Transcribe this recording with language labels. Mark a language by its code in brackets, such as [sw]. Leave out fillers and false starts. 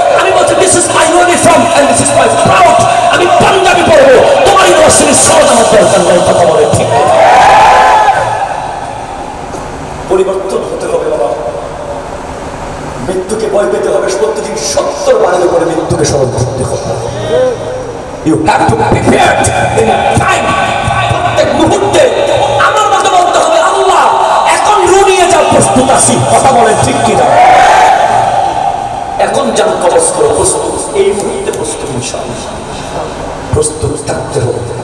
[bn] আমি বলছি [en] This is my uniform and this is my proud. [bn] আমি পাঞ্জাবি পড়বো, তোমার ইউনিভার্সিটির সনদ আমার দরকার নেই। কথা বলে ঠিক। পরিবর্তন হতে হবে বাবা। মৃত্যুকে ভয় পেতে হবে, প্রতিদিন 70 বারের উপরে মৃত্যুকে স্মরণ করতে হবে। [en] You have to be prepared in time. [bn] প্রত্যেক মুহূর্তে আমার মতো বলতে হবে, আল্লাহ এখন রু নিয়ে যাও, প্রস্তুত আছি। কথা বলেন ঠিক কিনা? এখন যান কবজ করো, প্রস্তুত। এই মুহূর্তে প্রস্তুত, ইনশাআল্লাহ প্রস্তুত থাকতে হবে।